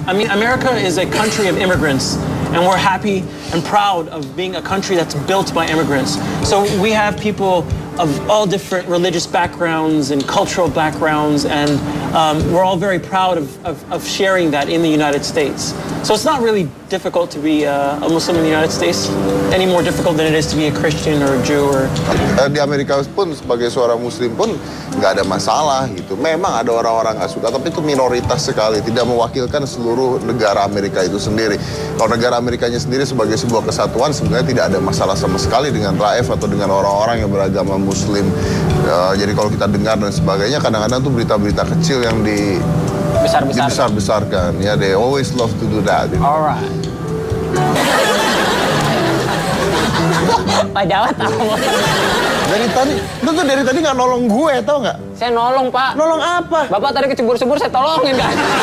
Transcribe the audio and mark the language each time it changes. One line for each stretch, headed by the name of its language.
English: I mean, America is a country of immigrants, and we're happy and proud of being a country that's built by immigrants. So we have people all different religious backgrounds and cultural backgrounds, and we're all very proud of sharing that in the United States. So it's not really difficult to be a Muslim in the United States, any more difficult than it is to be a Christian or a Jew or...
Indonesian: Di Amerika pun sebagai seorang Muslim pun nggak ada masalah gitu. Memang ada orang-orang nggak suka, tapi itu minoritas sekali, tidak mewakilkan seluruh negara Amerika itu sendiri. Kalau negara Amerikanya sendiri sebagai sebuah kesatuan, sebenarnya tidak ada masalah sama sekali dengan Raif atau dengan orang-orang yang beragama Muslim. Jadi kalau kita dengar dan sebagainya, kadang-kadang tuh berita-berita kecil yang dibesar-besarkan.
English: Ya, they always love to do that. Alright.
Indonesian: Pak Jawa tahu. Lu tuh dari tadi nggak nolong gue, tau nggak? Saya nolong, Pak. Nolong apa? Bapak tadi kecebur-cebur, saya tolongin, kan?